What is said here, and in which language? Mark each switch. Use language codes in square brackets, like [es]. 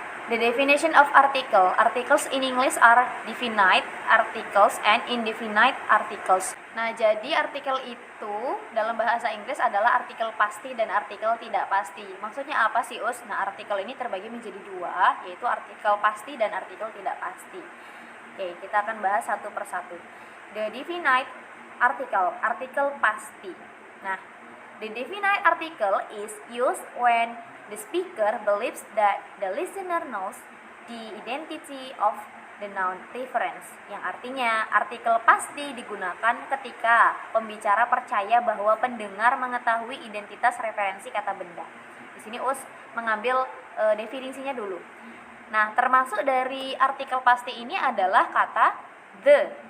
[en] The definition of article. Articles in English are definite articles and indefinite articles. [id] Nah, jadi artikel itu dalam bahasa Inggris adalah artikel pasti dan artikel tidak pasti. Maksudnya apa sih, Us? Nah, artikel ini terbagi menjadi 2, yaitu artikel pasti dan artikel tidak pasti. Oke, kita akan bahas satu persatu. [en] The definite article, [id] artikel pasti. [en] Nah, the definite article is used when the speaker believes that the listener knows the identity of the noun reference. [id] Yang artinya, artikel pasti digunakan ketika pembicara percaya bahwa pendengar mengetahui identitas referensi kata benda. Di sini Us mengambil definisinya dulu. Nah, termasuk dari artikel pasti ini adalah kata the.